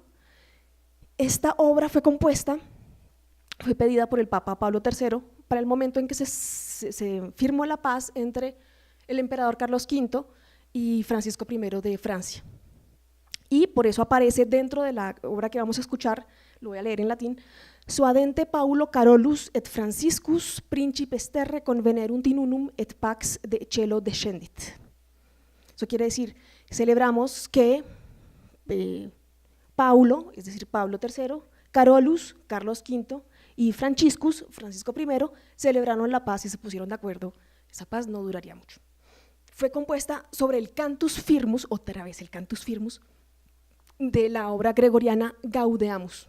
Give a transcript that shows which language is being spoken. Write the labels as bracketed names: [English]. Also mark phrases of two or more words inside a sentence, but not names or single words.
[Spanish] Esta obra fue pedida por el Papa Pablo III para el momento en que se firmó la paz entre el emperador Carlos V y Francisco I de Francia. Y por eso aparece dentro de la obra que vamos a escuchar, lo voy a leer en latín, [Latin] Suadente Paulo Carolus et Franciscus principes terre convenerunt in unum et pax de cielo descendit. [Spanish] Eso quiere decir, celebramos que Paulo, es decir, Pablo III, Carolus, Carlos V, y Franciscus, Francisco I, celebraron la paz y se pusieron de acuerdo. Esa paz no duraría mucho. Fue compuesta sobre el [Latin] Cantus Firmus, [Spanish] otra vez el [Latin] Cantus Firmus, [Spanish] de la obra gregoriana Gaudeamus.